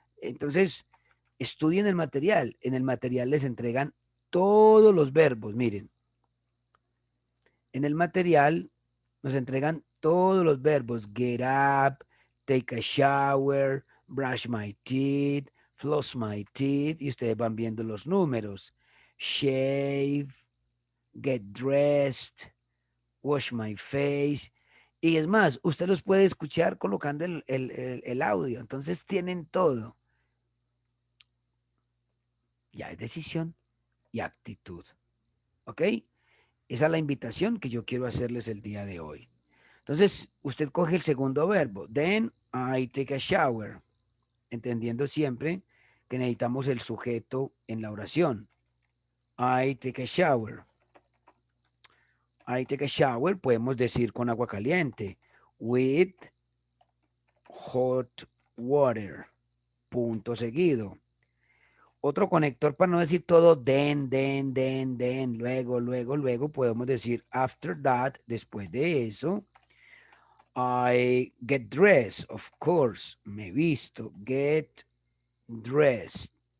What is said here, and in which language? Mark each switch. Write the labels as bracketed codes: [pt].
[es] Entonces, estudien el material. En el material les entregan todos los verbos. Miren, en el material nos entregan todos los verbos. [en] Get up, take a shower, brush my teeth, floss my teeth. [es] Y ustedes van viendo los números. [en] Shave, get dressed, wash my face. [es] Y es más, usted los puede escuchar colocando el audio. Entonces tienen todo. Ya es decisión y actitud. ¿Ok? Esa es la invitación que yo quiero hacerles el día de hoy. Entonces, usted coge el segundo verbo. [en] Then I take a shower. [es] Entendiendo siempre que necesitamos el sujeto en la oración. [en] I take a shower. I take a shower, [es] podemos decir con agua caliente. [en] With hot water. [es] Punto seguido. Otro conector para no decir todo then, luego, podemos decir [en] after that, [es] después de eso. [en] I get dressed, of course, [es] me visto, [en] get dressed.